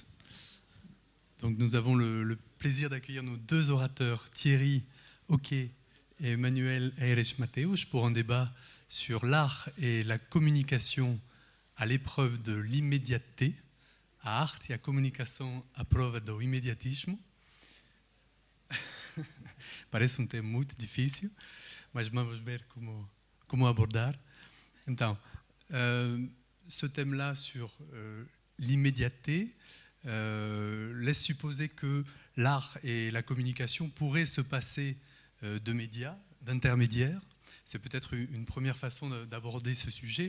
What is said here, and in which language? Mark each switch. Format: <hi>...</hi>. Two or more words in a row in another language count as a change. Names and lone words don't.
<fr>Donc nous avons le plaisir d'accueillir nos deux orateurs, Thierry Oquet et Manuel Aires Mateus, pour un débat sur l'art et la communication à l'épreuve de l'immédiateté,</fr> <pt>a arte e a comunicação à prova do imediatismo. Parece tema muito difícil, mas vamos ver como abordar. Então,</pt> <fr>ce thème-là sur l'immédiateté laisse supposer que l'art et la communication pourraient se passer de médias, d'intermédiaires. C'est peut-être une première façon d'aborder ce sujet.</fr>